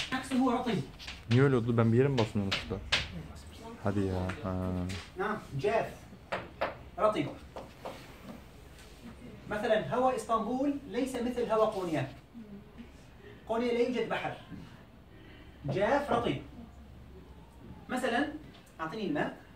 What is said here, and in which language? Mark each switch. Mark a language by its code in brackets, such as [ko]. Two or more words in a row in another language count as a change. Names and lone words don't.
[ar] نفسه رطب. [tr] Niye öyle oldu? Ben bir yere mi basmıyorum usta? Hadi ya. [ar] نعم جاف رطب. مثلا هواء اسطنبول ليس مثل هواء قونيا. قونيا لا يوجد بحر. جاف رطب. مثلا أعطني الماء.